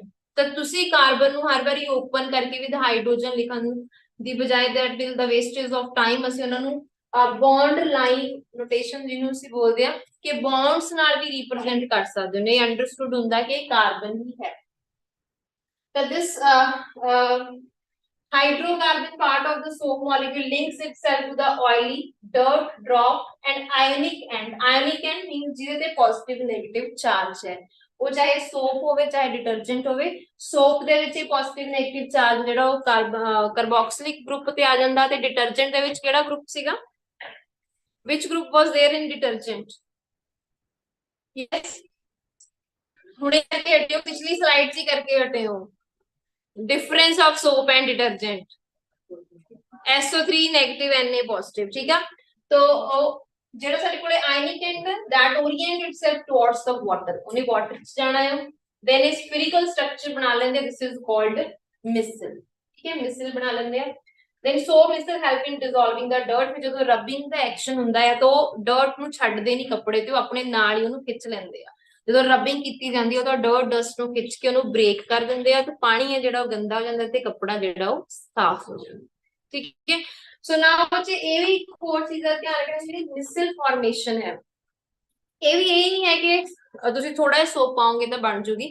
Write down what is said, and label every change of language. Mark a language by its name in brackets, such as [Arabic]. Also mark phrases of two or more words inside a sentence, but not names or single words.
[Punjabi] ਤਾਂ ਤੁਸੀਂ ਕਾਰਬਨ ਨੂੰ ਹਰ ਵਾਰੀ ਓਪਨ ਕਰਕੇ [English] with hydrogen [Punjabi] ਲਿਖਣ ਦੀ ਬਜਾਏ [English] that will the wastage of time [Punjabi] ਅਸੀਂ ਉਹਨਾਂ ਨੂੰ [English] bond line notation [Punjabi] ਜਿਹਨੂੰ ਅਸੀਂ ਬੋਲਦੇ ਆ ਕਿ ਬੌਂਡਸ ਨਾਲ ਵੀ ਰਿਪਰੈਜ਼ੈਂਟ ਕਰ ਸਕਦੇ ਨੇ। ਅੰਡਰਸਟੂਡ ਹੁੰਦਾ ਕਿ ਇਹ ਕਾਰਬਨ ਹੀ ਹੈ। [English] ਤਾਂ ਦਿਸ hydrocarbon part of the soap molecule links itself to the oily dirt drop and ionic end। ionic end means [Punjabi] ਜਿਹਦੇ ਤੇ [English] positive negative charge ਹੈ। [Punjabi] ਉਹ ਚਾਹੇ soap ਹੋਵੇ ਚਾਹੇ detergent ਹੋਵੇ। soap ਦੇ ਵਿੱਚ ਇਹ [English] positive negative charge [Punjabi] ਜਿਹੜਾ ਉਹ [English] carboxylic group [Punjabi] ਤੇ ਆ ਜਾਂਦਾ ਤੇ detergent ਦੇ ਵਿੱਚ ਕਿਹੜਾ group ਸੀਗਾ? [English] which group was there in detergent? [Punjabi] yes ਹੁਣੇ ਕਰਕੇ ਹਟਿਓ, ਪਿਛਲੀ ਸਲਾਈਡ 'ਚ ਹੀ ਕਰਕੇ ਹਟੇ ਹੋ। [English] difference of soap and detergent, SO3 negative Na positive। [Hindi] ठीक है। तो [Punjabi] ਜਿਹੜਾ ਸਾਡੇ ਕੋਲੇ [English] ionic end that orient itself towards the water, [Punjabi] ਉਹਨੇ water ਚ ਜਾਣਾ ਹੈ। [English] then a spherical structure [Punjabi] ਬਣਾ ਲੈਂਦੇ, [English] this is called missile। [Punjabi] ਠੀਕ ਹੈ, missile ਬਣਾ ਲੈਂਦੇ ਆ। [English] then soap missile help in dissolving the dirt। [Punjabi] ਫਿਰ ਜਦੋਂ ਰਬਿੰਗ ਦਾ ਐਕਸ਼ਨ ਹੁੰਦਾ ਹੈ ਤਾਂ ਉਹ dirt ਨੂੰ ਛੱਡਦੇ ਨਹੀਂ ਕੱਪੜੇ ਤੇ, ਉਹ ਆਪਣੇ ਨਾਲ ਹੀ ਉਹਨੂੰ ਖਿੱਚ ਲੈਂਦੇ ਆ। ਜਦੋਂ ਰਬਿੰਗ ਕੀਤੀ ਜਾਂਦੀ ਹੈ ਤਾਂ [English] dirt dust [Punjabi] ਨੂੰ ਖਿੱਚ ਕੇ ਉਹਨੂੰ ਬ੍ਰੇਕ ਕਰ ਦਿੰਦੇ ਆ ਤੇ ਪਾਣੀ ਹੈ ਜਿਹੜਾ ਉਹ ਗੰਦਾ ਹੋ ਜਾਂਦਾ ਤੇ ਕੱਪੜਾ ਜਿਹੜਾ ਉਹ ਸਾਫ਼ ਹੋ ਜਾਂਦਾ। ਠੀਕ ਹੈ। [English] so now [Punjabi] ਬੱਚੇ ਇਹ ਵੀ ਇੱਕ ਹੋਰ ਚੀਜ਼ ਦਾ ਧਿਆਨ ਰੱਖਣਾ, ਜਿਹੜੀ [English] micelle formation [Punjabi] ਹੈ ਇਹ ਵੀ ਇਹ ਨਹੀਂ ਹੈ ਕਿ ਤੁਸੀਂ ਥੋੜਾ ਜਿਹਾ ਸੋਪ ਪਾਓਗੇ ਤਾਂ ਬਣ ਜੂਗੀ।